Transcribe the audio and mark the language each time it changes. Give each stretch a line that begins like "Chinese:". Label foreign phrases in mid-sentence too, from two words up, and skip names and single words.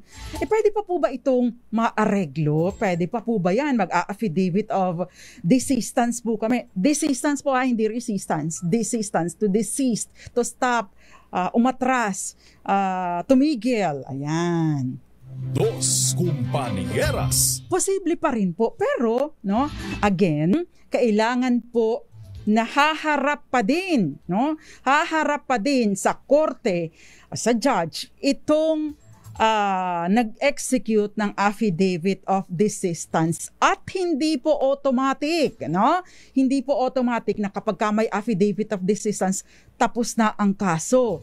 Filipino: Pwede pa po ba itong maareglo? Pwede pa po ba yan? Mag-
English: affidavit of desistance
Filipino: po kami. Desistance po, hindi resistance.
English: Desistance, to desist, to stop,
Filipino: umatras, tumigil. Ayan.
Spanish: Dos Compañeras.
Filipino: Posible pa rin po. Pero, again, kailangan po na haharap pa din sa korte, sa judge, itong nag-execute ng
English: affidavit of desistance
Filipino: at hindi po automatic, Hindi po automatic na kapag may
English: affidavit of desistance,
Filipino: tapos na ang kaso.